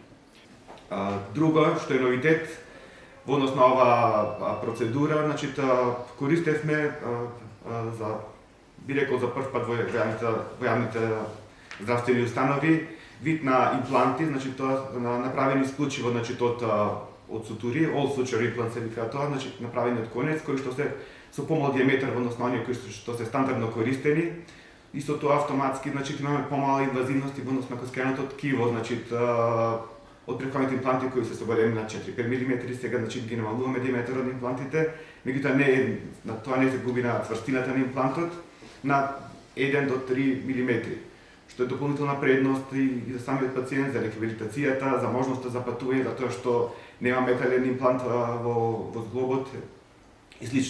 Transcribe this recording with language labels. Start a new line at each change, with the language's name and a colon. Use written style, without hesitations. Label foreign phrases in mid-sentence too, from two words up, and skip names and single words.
Macedonian: Друго што е новитет во однос на оваа процедура, значи користевме за би рекол за прв пат во јавните здравствени установи вид на импланти, значи тоа направени исклучиво значи од сутури,
English: all suture implant
Macedonian: се вика тоа, значи направени од конец кои што се со помал диаметар во однос на оние кои што се стандардно користени. И со тоа автоматски значи имаме помала инвазивност во однос на коскеното ткиво, значи од претходните импланти кои се со големина на 4-5 мм, сега значи ги намалуваме диаметарот на имплантите, меѓутоа тоа не се губи на цврстината на имплантот на 1 до 3 мм, што е дополнителна предност и за самиот пациент, за рехабилитацијата, за можноста за патување, затоа што нема метален имплант во зглобот и слично.